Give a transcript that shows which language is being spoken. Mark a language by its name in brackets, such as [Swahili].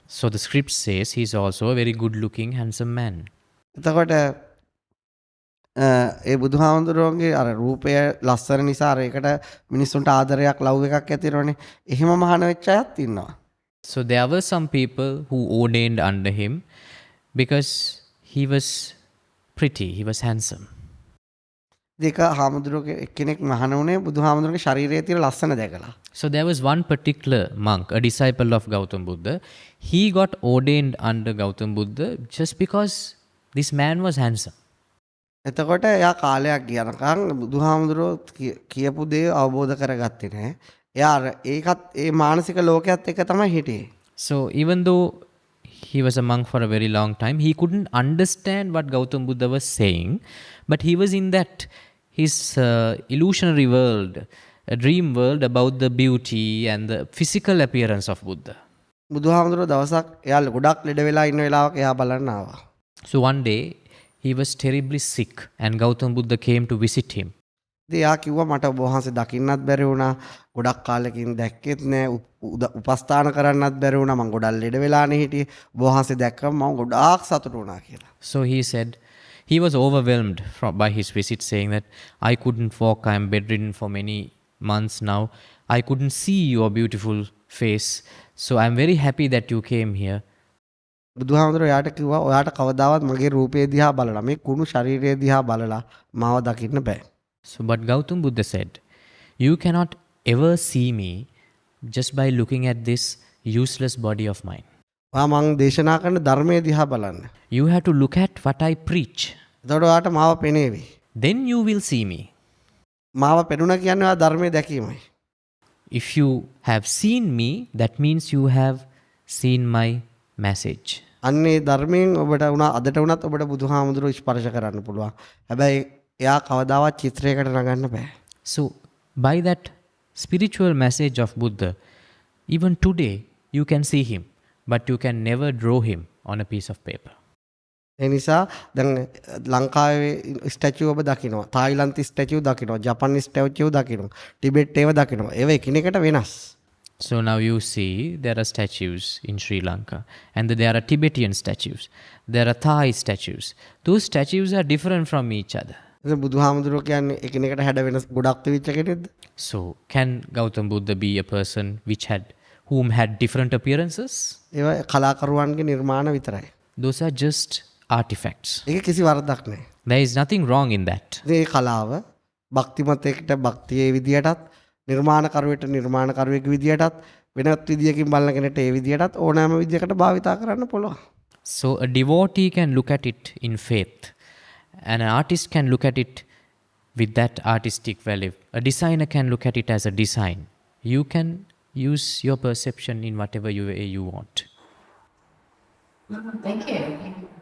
[English] So the script says he is also a very good looking, handsome man. [Sinhala] එතකොට ඒ බුදුහාමුදුරුවන්ගේ අර රූපය ලස්සන නිසා අර ඒකට මිනිස්සුන්ට ආදරයක් ලව් එකක් ඇති වෙනවනේ. එහෙම මහාන වෙච්ච අයත් ඉන්නවා. [English] So there were some people who ordained under him because he was pretty, he was handsome. [Sinhala] දෙක හාමුදුරුවෝ එක්කෙනෙක් මහාන වුණේ බුදුහාමුදුරුවන්ගේ ශරීරයේ තියෙන ලස්සන දැකලා. [English] So there was one particular monk, a disciple of Gautam Buddha. He got ordained under Gautam Buddha just because this man was handsome. [Sinhala] එතකොට එයා කාලයක් ගියනකම් බුදුහාමුදුරුවෝ කියපු දේ අවබෝධ කරගත්තේ නැහැ. එයා ඒකත් ඒ මානසික ලෝකයක් එක්ක තමයි හිටියේ. [English] So even though he was a monk for a very long time, he couldn't understand what Gautam Buddha was saying, but he was in that his illusionary world, a dream world about the beauty and the physical appearance of Buddha. [Sinhala] බුදුහාමුදුරුවෝ දවසක් එයා ගොඩක් ලෙඩ වෙලා ඉන්න වෙලාවක එයා බලන්න ආවා. [English] So one day he was terribly sick and Gautam Buddha came to visit him. [Sinhala] ඉතින් එයා කිව්වා මට ඔබ වහන්සේ දකින්නත් බැරි වුණා. ගොඩක් කාලෙකින් දැක්කෙත් නෑ. උපස්ථාන කරන්නත් බැරි වුණා. මම ගොඩක් ලෙඩ වෙලානේ හිටියේ. ඔබ වහන්සේ දැක්කම මම ගොඩාක් සතුටු වුණා කියලා. [English] So he said he was overwhelmed by his visit, saying that I couldn't walk, I am bedridden for many months now. I couldn't see your beautiful face. So I am very happy that you came here. [Sinhala] බුදුහාමුදුරුවෝ එයාට කිව්වා ඔයාට කවදාවත් මගේ රූපය දිහා බලලා මේ කුණු ශරීරය දිහා බලලා මාව දකින්න බෑ. [English] So but Gautam Buddha said, you cannot ever see me just by looking at this useless body of mine. [Sinhala] ඔයා මං දේශනා කරන ධර්මයේ දිහා බලන්න. [English] You have to look at what I preach. [Sinhala] එතකොට ඔයාට මාව පෙනේවි. [English] Then you will see me. [Sinhala] මාව පෙනුණා කියන්නේ ඔයා ධර්මයේ දැකීමයි. [English] If you have seen me, that means you have seen my message. [Sinhala] අන්නේ ධර්මයෙන් ඔබට වුණා අදට වුණත් ඔබට බුදුහාමුදුරුවෝ ස්පර්ශ කරන්න පුළුවන්. හැබැයි එයා කවදාවත් චිත්‍රයකට නගන්න බෑ. [English] So by that spiritual message of Buddha, even today you can see him, but you can never draw him on a piece of paper. [Sinhala] ඒ නිසා දැන් ලංකාවේ ස්ටැචු ඔබ දකිනවා. තායිලන්ත ස්ටැචු දකිනවා. ජපාන් ස්ටැචු දකිනවා. ටිබෙට් ඒව දකිනවා. ඒව එකිනෙකට වෙනස්. [English] So now you see there are statues in Sri Lanka and there are Tibetan statues. There are Thai statues. Those statues are different from each other. [Sinhala] බුදුහාමුදුරුවෝ කියන්නේ එකිනෙකට හැඩ වෙනස් ගොඩක් තිබිච්ච කෙනෙක්ද? [English] So can Gautam Buddha be a person whom had different appearances? [Sinhala] ඒව කලාකරුවන්ගේ නිර්මාණ විතරයි. [English] Those are just artifacts. [Sinhala] ඒක කිසි වරදක් නැහැ. [English] There is nothing wrong in that. [Sinhala] මේ කලාව භක්තිමතයකට භක්තියේ විදියටත් නිර්මාණකරුවෙට නිර්මාණකරුවෙක් විදියටත් වෙනත් විදියකින් බලන කෙනෙක්ට ඒ විදියටත් ඕනෑම විදියකට භාවිතා කරන්න පුළුවන්. [English] So a devotee can look at it in faith and an artist can look at it with that artistic value. A designer can look at it as a design. You can use your perception in whatever way you want. Thank you.